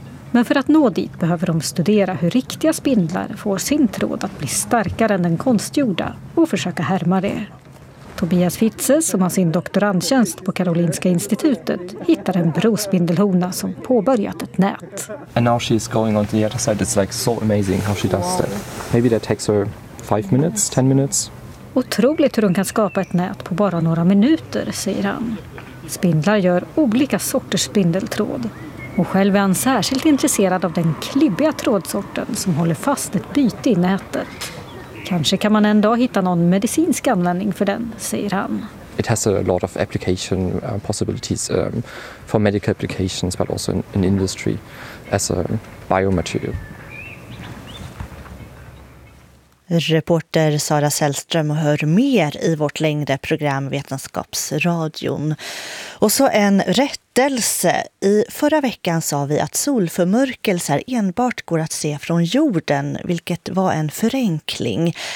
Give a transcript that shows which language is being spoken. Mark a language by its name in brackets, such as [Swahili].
[Swedish] Men för att nå dit behöver de studera hur riktiga spindlar får sin tråd att bli starkare än den konstgjorda och försöka härma det. Tobias Fitze, som har sin doktorandtjänst på Karolinska institutet, hittar en brospindelhona som påbörjat ett nät. [English] And now she's going on to the other side. It's like so amazing how she does that. Maybe that takes her 5 minutes, 10 minutes. [Swedish] Otroligt hur hon kan skapa ett nät på bara några minuter, säger han. Spindlar gör olika sorters spindeltråd. Och själv är han särskilt intresserad av den klibbiga trådsorten som håller fast ett byte i nätet. Kanske kan man en dag hitta någon medicinsk användning för den, säger han. [English] It has a lot of application possibilities for medical applications but also in industry as a biomaterial. [Swedish] Reporter Sara Sällström och hör mer i vårt längre program Vetenskapsradion. Och så en rättelse. I förra veckan sa vi att solförmörkelser enbart går att se från jorden, vilket var en förenkling.